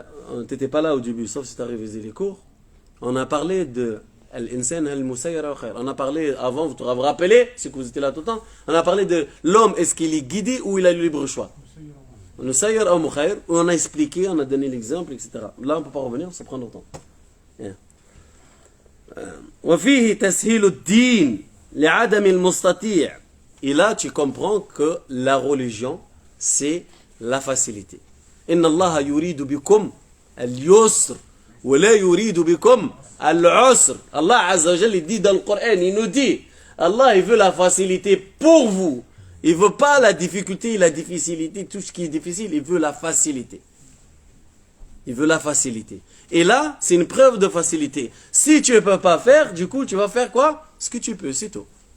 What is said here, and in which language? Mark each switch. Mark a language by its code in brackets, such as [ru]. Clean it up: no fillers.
[fr] On n'était pas là au début, sauf si tu as révisé les cours. On a parlé de Al-Insan al-Musayyara khair. On a parlé avant, vous vous rappelez, c'est que vous étiez là tout le temps. On a parlé de l'homme, est-ce qu'il est guidé ou il a le libre choix? Musayyara ou Mukhair, où on a expliqué, on a donné l'exemple, etc. Là, on ne peut pas revenir, ça prend longtemps. [ar] وفيه تسهيل الدين لعدم المستطيع. [fr] Et là, tu comprends que la religion, c'est la facilité. [ar] إن الله يريد بكم اليسر ولا يريد بكم العسر. [fr] Allah Azza wa Jalla, il dit dans le Coran, il nous dit, Allah, il veut la facilité pour vous. Il veut pas la difficulté, la difficulté, tout ce qui est difficile, il veut la facilité. Il veut la facilité. Et là, c'est une preuve de facilité. Si tu ne peux pas faire, du coup, tu vas faire quoi? Ce que tu peux, c'est tout.